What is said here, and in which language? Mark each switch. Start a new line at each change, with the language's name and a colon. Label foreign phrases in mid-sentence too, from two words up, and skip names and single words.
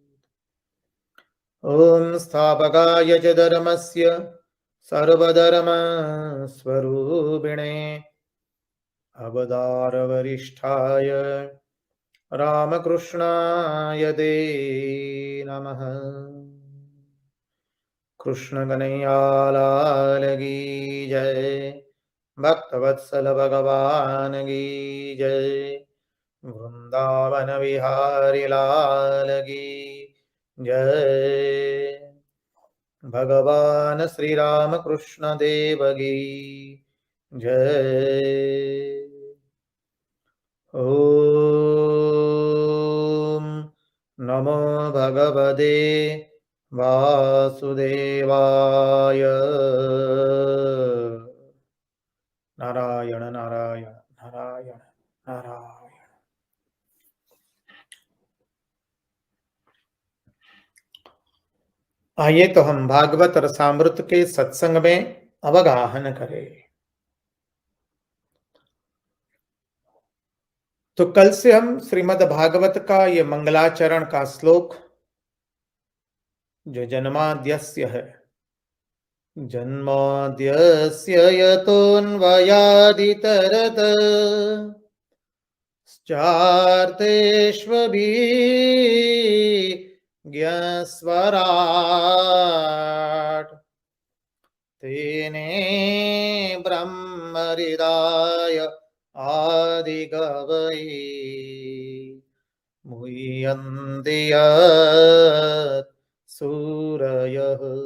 Sanskrit: ॐ स्थापकाय च धर्मस्य सर्वधर्मस्वरूपिणे अवतारवरिष्ठाय रामकृष्णाय ते नमः।
Hindi: कृष्ण कन्हैया लाल की जय। भक्तवत्सल भगवान की जय। वृंदावन विहारी लाल की जय। भगवान श्री राम कृष्ण देव की जय।
Sanskrit: ओम नमो भगवते वासुदेवाय। नारायण नारायण नारायण नारायण।
Hindi: आइए तो हम भागवत रसामृत के सत्संग में अवगाहन करें। तो कल से हम श्रीमद् भागवत का ये मंगलाचरण का श्लोक जो जन्माद्यस्य है,
Sanskrit: जन्माद्यस्य यतोऽन्वयादितरत चार्तेष्वभिज्ञस्वराट् तेने ब्रह्महृदाय आदिकवये मुह्यन्ति यत् सूरयः।